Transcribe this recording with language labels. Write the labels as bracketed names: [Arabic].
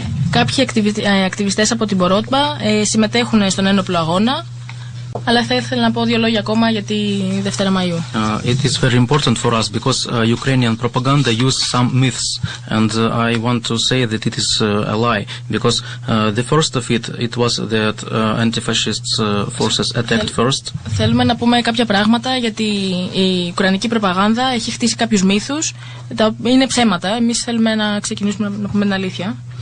[Greek] κάποιοι ακτιβιστές από την Μπορότμπα συμμετέχουν στον ένοπλο αγώνα Αλλά θα ήθελα να πω δύο λόγια ακόμα για τη Δευτέρα Μαΐου. [English] It is very important for us because Ukrainian propaganda use some myths, and I want to say that it is a lie because the first of it was that anti-fascist forces attacked first. [Greek] Θέλουμε να πούμε κάποια πράγματα γιατί η ουκρανική προπαγάνδα έχει χτίσει κάποιους μύθους. Είναι ψέματα. Εμείς θέλουμε να ξεκινήσουμε να πούμε την αλήθεια.